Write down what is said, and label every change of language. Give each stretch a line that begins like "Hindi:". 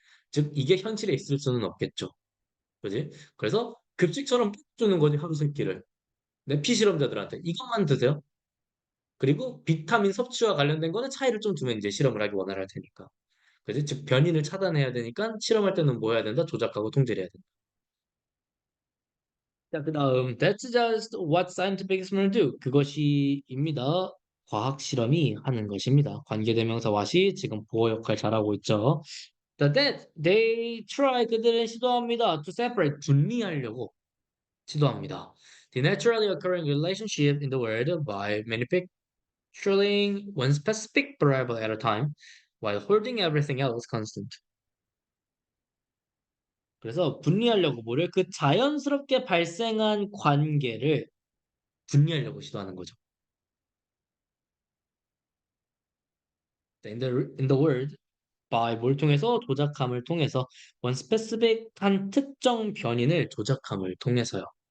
Korean: 즉 이게 현실에 있을 수는 없겠죠. 그지? 그래서 급식처럼 주는 거지 하루 세 끼를. 내 피실험자들한테 이것만 드세요. 그리고 비타민 섭취와 관련된 거는 차이를 좀 두면 이제 실험을 하기 원활할 테니까. 그지? 즉 변이를 차단해야 되니까 실험할 때는 뭐 해야 된다? 조작하고 통제를 해야 된다. 자, 그다음
English: That's just what scientific experiments do.
Korean: 그것이입니다. 과학 실험이 하는 것입니다. 관계대명사 what이 지금 보호 역할 잘하고 있죠.
English: That they try
Korean: 그들은 시도합니다.
English: To separate
Korean: 분리하려고 시도합니다.
English: The naturally occurring relationship in the world by manufacturing one specific variable at a time while holding everything else constant.
Korean: 그래서 분리하려고 뭐를 그 자연스럽게 발생한 관계를 분리하려고 시도하는 거죠.
English: In the world by
Korean: 뭘 통해서 조작함을 통해서
English: one specific
Korean: 한 특정 변인을 조작함을 통해서요.